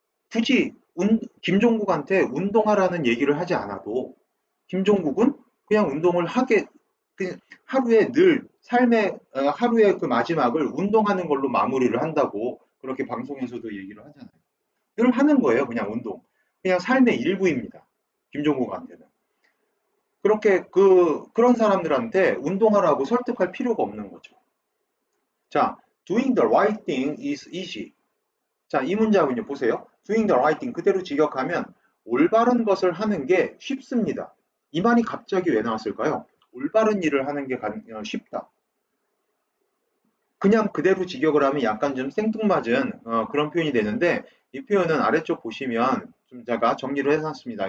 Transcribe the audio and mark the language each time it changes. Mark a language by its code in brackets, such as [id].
[ko] 굳이 김종국한테 운동하라는 얘기를 하지 않아도 김종국은 그냥 운동을 그냥 하루에 늘 삶의 하루의 그 마지막을 운동하는 걸로 마무리를 한다고 그렇게 방송에서도 얘기를 하잖아요. 늘 하는 거예요, 그냥 운동. 그냥 삶의 일부입니다. 김종국한테는. 그렇게 그런 사람들한테 운동하라고 설득할 필요가 없는 거죠. [en] 자, doing the right thing is easy. [ko] 자, 이 문장은요, 보세요. [en] doing the right thing [ko] 그대로 직역하면 올바른 것을 하는 게 쉽습니다. 이 말이 갑자기 왜 나왔을까요? 올바른 일을 하는 게 쉽다. 그냥 그대로 직역을 하면 약간 좀 생뚱맞은 그런 표현이 되는데 이 표현은 아래쪽 보시면 좀 제가 정리를 해놨습니다.